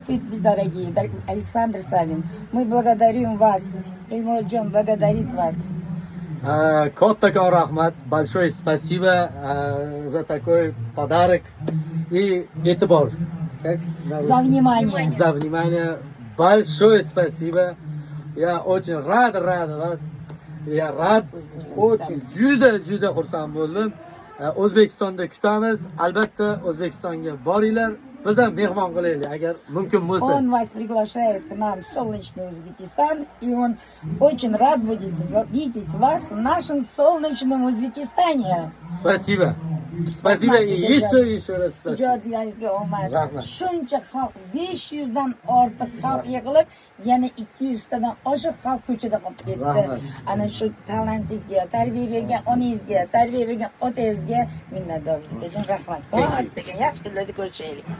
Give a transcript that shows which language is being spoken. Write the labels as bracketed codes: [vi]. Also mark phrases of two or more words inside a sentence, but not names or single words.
[ru] Дорогие Александр Савин, мы благодарим вас, Эмольджон благодарит вас. [uz] Kattakon rahmat, [ru] большое спасибо за такой подарок и e'tibor. За внимание. За внимание. Большое спасибо. Я очень рад вас. Я rad, очень, [uz] juda xursand bo'ldim. O'zbekistonda kutamiz. Albatta O'zbekistonga boringlar. Biz ham mehmon qilaylik agar mumkin bo'lsa. [ru] Он вас приглашает к нам в солнечный Узбекистан, и он очень рад будет видеть вас в нашем солнечном Узбекистане. Спасибо. Спасибо и еще раз spasiba. [uz] Ijodlaringizga omad. Rahmat. Shuncha xalq 500 dan ortiq xalq yig'ilib, yana 200 tadan oshiq xalq ko'chada qolib ketdi. Rahmat. Ana shu talantingizga, tarbiya bergan onangizga, tarbiya bergan otangizga minnatdorlik. Rahmat. Degan yaxshi kunlarda ko'rishaylik.